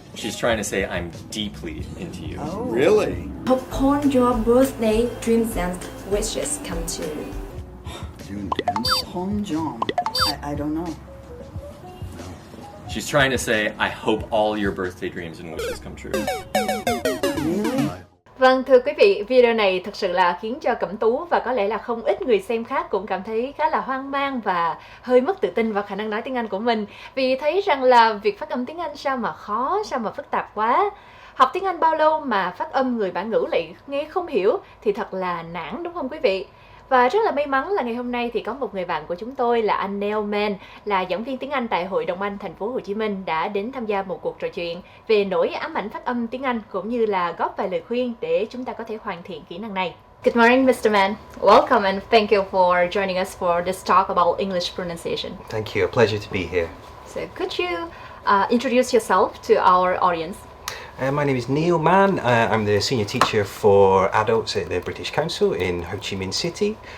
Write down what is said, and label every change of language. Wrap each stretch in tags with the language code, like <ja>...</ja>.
<en>She's trying to say I'm deeply into you. Oh. Really? Upon your birthday, dreams and wishes come true. June 10th? Home Jom. I don't know. She's trying to say I hope all your birthday dreams and wishes come true. Really?</en> <vi>Vâng, thưa quý vị, video này thực sự là khiến cho Cẩm Tú và có lẽ là không ít người xem khác cũng cảm thấy khá là hoang mang và hơi mất tự tin vào khả năng nói tiếng Anh của mình. Vì thấy rằng là việc phát âm tiếng Anh sao mà khó, sao mà phức tạp quá. Học tiếng Anh bao lâu mà phát âm người bản ngữ lại nghe không hiểu thì thật là nản, đúng không quý vị? Và rất là may mắn là ngày hôm nay thì có một người bạn của chúng tôi là anh Neil, là giảng viên tiếng Anh tại Hội đồng Anh thành phố Hồ Chí Minh đã đến tham gia một cuộc trò chuyện về nỗi ám ảnh phát âm tiếng Anh cũng như là góp vài lời khuyên để chúng ta có thể hoàn thiện kỹ năng này.</vi> <en>Good morning, Mr. Man. Welcome and thank you for joining us for this talk about English pronunciation. Thank you. A pleasure to be here. So could you introduce yourself to our audience? My name is Neil Mann. I'm the senior teacher for adults at the British Council in Ho Chi Minh City.</en>